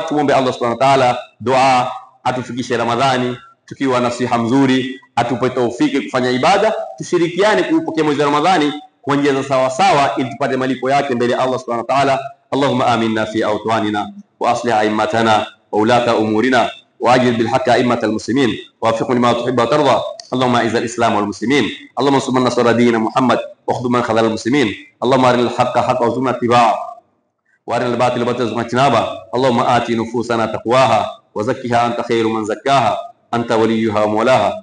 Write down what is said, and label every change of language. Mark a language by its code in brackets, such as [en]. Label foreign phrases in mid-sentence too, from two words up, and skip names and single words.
[sw] Tuombe [ar] الله سبحانه وتعالى [sw] dua atufikishe Ramadhani tukiwa na siha mzuri, atupe taufiki kufanya ibada, tushirikiane kupokea mwezi wa Ramadhani kwa njia za sawa sawa ili tupate malipo yake mbele ya [ar] الله سبحانه وتعالى. اللهم آمنا في أوطاننا وأصلح أئمتنا وولاة أمورنا واجعل بالحق أئمة المسلمين ووفقنا لما تحب وترضى. اللهم أعز الإسلام والمسلمين اللهم انصر من نصر دين محمد وخذ من خذل المسلمين. اللهم أرنا الحق حقا وارزقنا اتباع وأرنا الباطل باطلا وارزقنا اجتناب. اللهم آت نفوسنا تقواها وزكها أنت خير من زكاها أنت وليها ومولاها.